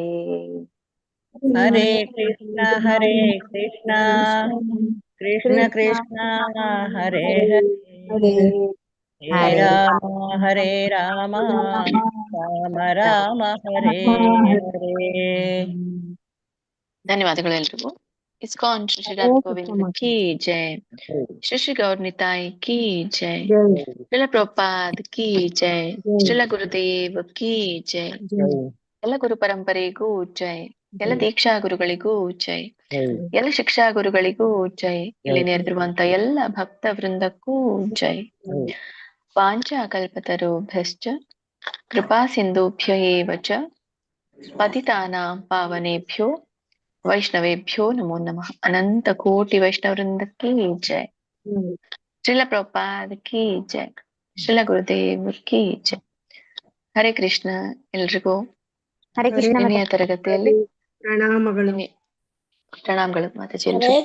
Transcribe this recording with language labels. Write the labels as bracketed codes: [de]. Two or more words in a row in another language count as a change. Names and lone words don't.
[sa] ಹರೇ ಕೃಷ್ಣ ಕೃಷ್ಣ ಕೃಷ್ಣ ಹರೇ ಹರೇ ಹರೇ ರಾಮ ರಾಮ ಹರೇ ಹರೇ. [kn] ಧನ್ಯವಾದಗಳು ಎಲ್ರಿಗೂ. ಇಸ್ಕಾನ್ ಶ್ರೀ ಶ್ರೀ ರಾಧಾ ಗೋವಿಂದ [hi] की जय, [kn] ಶ್ರೀ ಶ್ರೀ ಗೌರ್ ನಿತಾಯ್ [hi] की जय, [kn] ಶ್ರೀಲ ಪ್ರಭುಪಾದ್ [hi] की जय, [kn] ಶ್ರೀಲ ಗುರುದೇವ್ [hi] की जय, [kn] ಎಲ್ಲ ಗುರು ಪರಂಪರೆಗೂ ಜೈ, ಎಲ್ಲ ದೀಕ್ಷಾ ಗುರುಗಳಿಗೂ ಜೈ, ಎಲ್ಲ ಶಿಕ್ಷಾ ಗುರುಗಳಿಗೂ ಜೈ, ಇಲ್ಲಿ ನೆರೆದಿರುವಂತ ಎಲ್ಲ ಭಕ್ತ ವೃಂದಕ್ಕೂ ಜೈ. [sa] ವಾಂಚಾ ಕಲ್ಪತರುಭ್ಯಶ್ಚ ಕೃಪಾ ಸಿಂಧುಭ್ಯ ಏವ ಚ ಪತಿತಾನಾಂ ಪಾವನೇಭ್ಯೋ ವೈಷ್ಣವೇಭ್ಯೋ ನಮೋ ನಮಃ. [kn] ಅನಂತ ಕೋಟಿ ವೈಷ್ಣವ ವೃಂದಕ್ಕೆ ಜೈ. ಶ್ರೀಲ ಪ್ರಭುಪಾದ್ [hi] की जय, [kn] ಶ್ರೀಲ ಗುರುದೇವ್ [hi] की जय. [kn] ಹರೇ ಕೃಷ್ಣ ಎಲ್ರಿಗೂ. ಹರೇ ಕೃಷ್ಣ ನಿನ್ನೆಯ ತರಗತಿಯಲ್ಲಿ ಪ್ರಣಾಮಗಳು. ಪ್ರಣಾಮಗಳು ಮಾತಾಜಿ ಹರೇ ಎಲ್ರಿಗೂ.